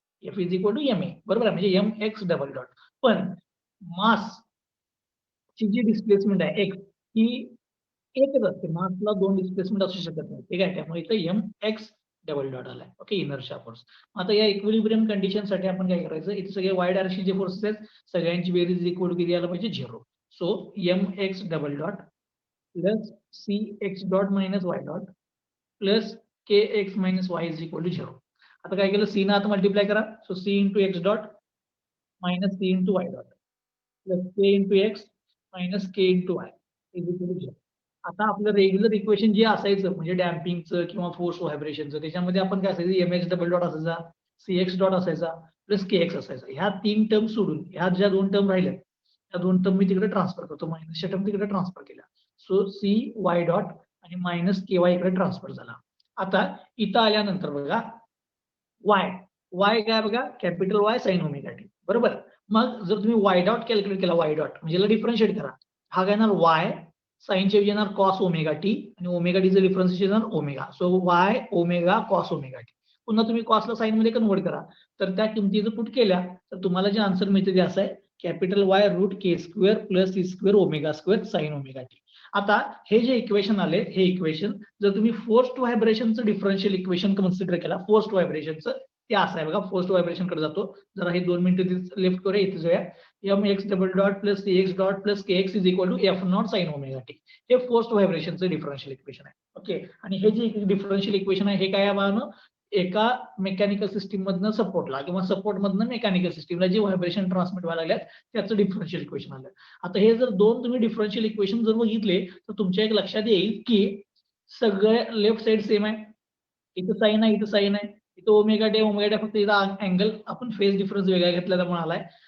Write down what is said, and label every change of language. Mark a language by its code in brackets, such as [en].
[en] F is equal to M A, [mr] बरोबर आहे. म्हणजे एम एक्स डबल डॉट. पण मास ची जी डिस्प्लेसमेंट आहे एक्स ही एकच असते, मासला दोन डिस्प्लेसमेंट असू शकत नाही. ठीक आहे. त्यामुळे इथं एम एक्स डबल डॉट आलाय. ओके. Inertia force. आता या इक्विलिब्रियम कंडिशन साठी आपण काय करायचं, इथे सगळे वाय डायरेक्शनचे फोर्सेस आहेत, सगळ्यांची बेरीज इक्वल टू किती यायला पाहिजे, 0. [en] So M X double dot plus C X dot minus Y dot plus K X minus Y is equal to 0. [mr] आता काय केलं, सी ना आता मल्टिप्लाय करा. [en] So C into X dot minus C into Y dot plus K into X minus K into Y is equal to 0. [mr] आता आपलं regular equation जे असायचं म्हणजे डॅम्पिंगचं किंवा फोर्स व्हायब्रेशनचं, त्याच्यामध्ये आपण काय असायचं, एम एक्स डबल डॉट असायचा, सी एक्स डॉट असायचा प्लस के एक्स असायचा. ह्या 3 टर्म सोडून ह्या ज्या 2 टर्म राहिल्या त्या 2 टर्म मी तिकडे ट्रान्सफर करतो, मायनसच्या टर्म तिकडे ट्रान्सफर केल्या. सो सी वाय डॉट आणि मायनस के वाय इकडे ट्रान्सफर झाला. आता इथं आल्यानंतर बघा वाय काय बघा, capital Y sine omega T, बरोबर. मग जर तुम्ही वाय डॉट कॅल्क्युलेट केला, वाय डॉट म्हणजे डिफरन्शिएट करा, हा काय येणार वाय साईनच्या ऐवजी येणार कॉस ओमेगा टी आणि ओमेगा टीचं डिफरन्स येणार omega. So Y omega cos omega T. पुन्हा तुम्ही कॉसला साईन मध्ये कन्वर्ट करा, तर त्या किमती पुट केल्या तर तुम्हाला जे आन्सर मिळते ते असं आहे, [en] Capital Y root K square plus C square omega square sine omega T. [mr] आता हे जे इक्वेशन आले, हे इक्वेशन जर तुम्ही फोर्स्ड व्हायब्रेशनचं डिफरन्शियल इक्वेशन कन्सिडर केला, फोर्स्ड व्हायब्रेशनचं ते असं आहे बघा. फोर्स्ड व्हायब्रेशन कडे जातो, जरा हे 2 मिनिटं लेफ्ट करूया, इथे जाऊया. [en] M X double dot plus C X dot plus K X is equal to F naught sine omega T. [mr] हे फोर्स्ड व्हायब्रेशनचं डिफरन्शियल इक्वेशन आहे. ओके, आणि हे जे डिफरन्शियल इक्वेशन आहे हे काय आहे, एका मेकॅनिकल सिस्टीम मधनं सपोर्टला किंवा सपोर्ट मधनं मेकॅनिकल सिस्टीमला जे व्हायब्रेशन ट्रान्समिट व्हायला लागल्यात त्याचं डिफरन्शियल इक्वेशन आलं. आता हे जर दोन तुम्ही डिफरन्शियल इक्वेशन जर बघितले तर तुमच्या एक लक्षात येईल की सगळे लेफ्ट साइड सेम आहे, इथं साईन आहे, इथं साईन आहे, इथं ओमेगा डे फक्त इथं अँगल आपण फेज डिफरन्स वेगळा घेतलेला म्हणून आलाय.